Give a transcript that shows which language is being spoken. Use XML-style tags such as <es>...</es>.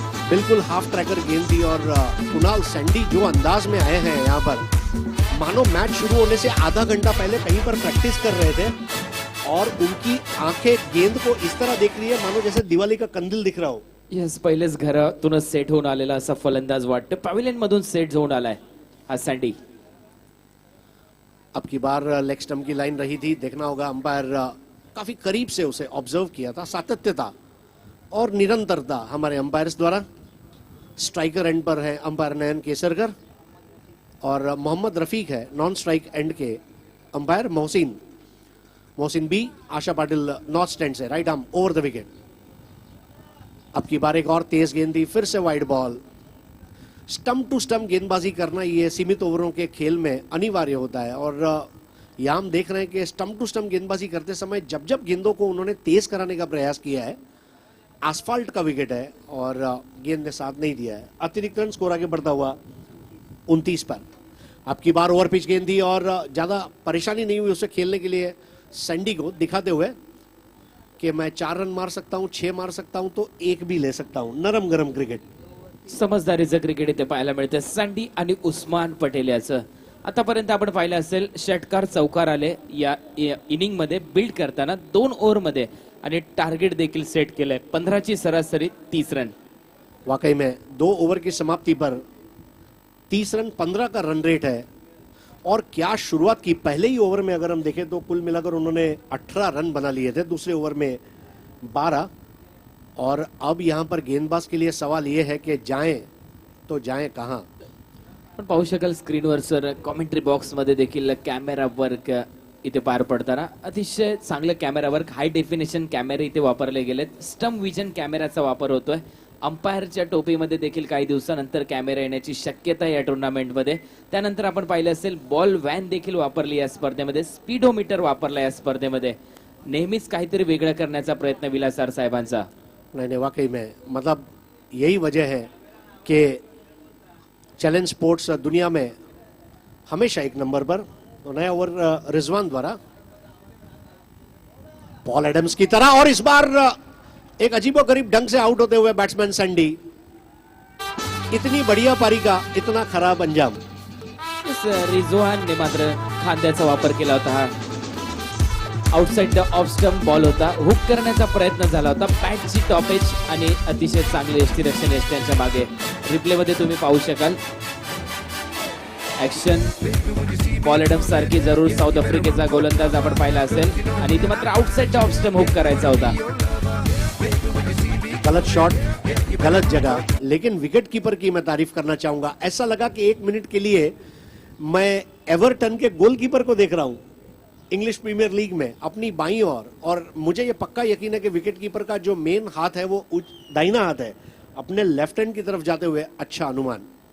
<hi>बिल्कुल half tracker गेंद थी और कुणाल सैंडी जो अंदाज में आए हैं यहां पर, मानो मैच शुरू होने से आधा घंटा पहले कहीं पर प्रैक्टिस कर रहे थे और उनकी आंखें गेंद को इस तरह देख रही है मानो जैसे दिवाली का कंदील दिख रहा हो।</hi> <mr>यस, पहिलेच घरातूनच सेट होऊन आलेला असा फलंदाज वाटतं. पॅव्हिलियन मधून सेट होऊन आलाय हा सँडी.</mr> <hi>अब की बार लेग स्टंप की लाइन रही थी, देखना होगा। अंपायर काफी करीब से उसे ऑब्जर्व किया था। सातत्यता और निरंतरता हमारे अंपायर्स द्वारा। स्ट्राइकर एंड पर है अंपायर नयन केसरकर और मोहम्मद रफीक है नॉन स्ट्राइक एंड के अंपायर मोहसिन बी। आशा पाटिल नॉर्थ स्टैंड से right arm over the wicket. अब की बार एक और तेज गेंद थी, फिर से wide ball. Stump to stump गेंदबाजी करना ये सीमित ओवरों के खेल में अनिवार्य होता है और यहाँ हम देख रहे हैं कि स्टंप टू स्टंप गेंदबाजी करते समय जब जब गेंदों को उन्होंने तेज कराने का प्रयास किया है, आसफाल्ट का विकेट है और गेंद ने साथ नहीं दिया है। अतिरिक्त रन स्कोर आगे बढ़ता हुआ 29 पर। अब की बार ओवर पिच गेंद थी और ज्यादा परेशानी नहीं हुई उसे खेलने के लिए सैंडी को, दिखाते हुए कि मैं 4 रन मार सकता हूं, 6 मार सकता हूं तो 1 भी ले सकता हूं।</hi> <mr>नरम गरम क्रिकेट, समजदारीचं क्रिकेट इथे पाहायला मिळते. सँडी आणि उस्मान पटेल याचं आतापर्यंत आपण पाहिलं असेल. षटकार चौकार आले या इनिंग मध्ये बिल्ड करताना 2 ओव्हर मध्ये आणि टार्गेट देखील सेट केलंय. 15 ची सरासरी 30 रन.</mr> <hi>वाकई में 2 ओवर की समाप्ति पर 30 रन 15 का रन रेट है और क्या शुरुआत की। पहले ही ओवर में अगर हम देखें तो कुल मिलाकर उन्होंने 18 रन बना लिए थे, दूसरे ओवर में 12। और अब यहां पर गेंदबाज के लिए सवाल यह है कि जाएं तो जाएं कहां।</hi> <mr>पण पाहू शकाल स्क्रीनवर सर, कॉमेंट्री बॉक्स मध्ये देखील कॅमेरा वर्क इथे पार पडताना अतिशय चांगलं कॅमेरा वर्क, हाय डेफिनेशन कॅमेरे इथे वापरले गेलेत. स्टंप विजन कॅमेराचा वापर होतोय. अंपायरच्या टोपीमध्ये देखील काही दिवसानंतर कॅमेरा येण्याची शक्यता या टुर्नामेंटमध्ये. त्यानंतर आपण पाहिलं असेल बॉल व्हॅन देखील वापरली या स्पर्धेमध्ये. स्पीडोमीटर वापरला या स्पर्धेमध्ये. नेहमीच काहीतरी वेगळं करण्याचा प्रयत्न विलासार साहेबांचा.</mr> <hi>नहीं वाकई में मतलब यही वजह है कि चैलेंज स्पोर्ट्स दुनिया में हमेशा एक नंबर पर। तो नया ओवर रिजवान द्वारा पॉल एडम्स की तरह और इस बार एक अजीबोगरीब ढंग से आउट होते हुए बैट्समैन सैंडी। इतनी बढ़िया पारी का इतना खराब अंजाम।</hi> <mr>रिजवानने मात्र खांद्याचा वापर केला होता. हा outside the off stump ball होता. हुक करण्याचा प्रयत्न झाला होता. बॅटची टॉपेज आणि अतिशय चांगले यष्टीरक्षण यष्ट्यांच्या मागे. रिप्ले मध्ये तुम्ही पाहू शकाल ऍक्शन. पॉल एडम्स सारखी जरूर साऊथ आफ्रिकेचा गोलंदाज आपण पाहिला असेल आणि इथे मात्र outside the off stump hook करायचा होता.</mr> <hi>गलत शॉट, गलत जगह, लेकिन विकेट कीपर की मैं तारीफ करना चाहूंगा। ऐसा लगा कि 1 मिनट के लिए मैं एवर्टन के गोलकीपर को देख रहा हूं इंग्लिश प्रीमियर लीग में अपनी बाईं ओर। और मुझे यह पक्का यकीन है कि विकेट कीपर का जो मेन हाथ है वो दाहिना हाथ है, अपने लेफ्ट हैंड की तरफ जाते हुए अच्छा अनुमान।</hi>